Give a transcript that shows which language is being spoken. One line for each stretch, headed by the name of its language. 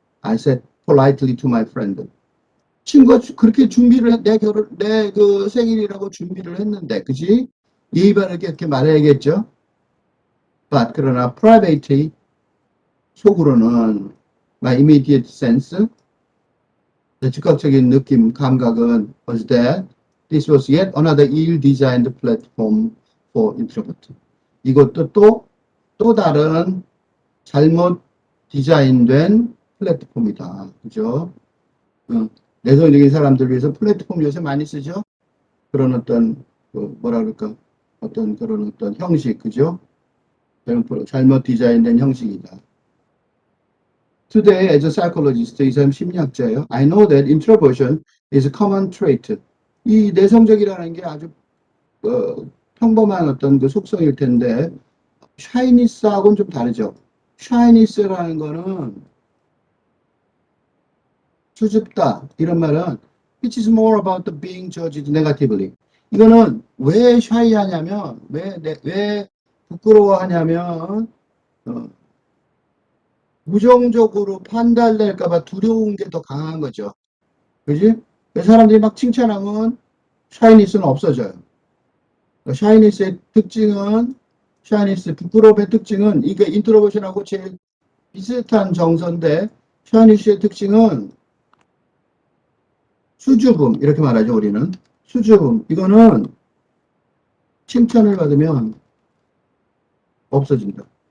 English: I said politely to my friend.
Korean: 친구가 그렇게 준비를 내 생일이라고 준비를 했는데, 그지? 예의 바르게 이렇게 말해야겠죠?
English: But
Korean: 그러나
English: privately
Korean: 속으로는
English: my immediate sense,
Korean: 즉각적인 감각은
English: was that this was yet another ill-designed platform for introvert.
Korean: 이것도 또 다른 잘못 디자인된 플랫폼이다. 그죠? 내성적인 사람들 위해서 플랫폼 요새 많이 쓰죠? 그런 어떤, 그런 형식, 그죠? 잘못 디자인된 형식이다.
English: Today, as a psychologist,
Korean: 이 사람 심리학자예요.
English: I know that introversion is a common trait.
Korean: 이 내성적이라는 게 아주 평범한 어떤 그 속성일 텐데 샤이니스하고는 좀 다르죠. 샤이니스라는 거는 수줍다 이런 말은
English: which is more about the being judged negatively.
Korean: 이거는 왜 샤이하냐면 왜 부끄러워하냐면 어, 부정적으로 판단될까봐 두려운 게 더 강한 거죠. 그지? 사람들이 막 칭찬하면 샤이니스는 없어져요. 샤이니스의 특징은 샤이니스 부끄러움의 특징은 이게 인트로버션하고 제일 비슷한 정서인데 샤이니스의 특징은 수줍음 이렇게 말하죠 우리는 수줍음 이거는 칭찬을 받으면 없어진다.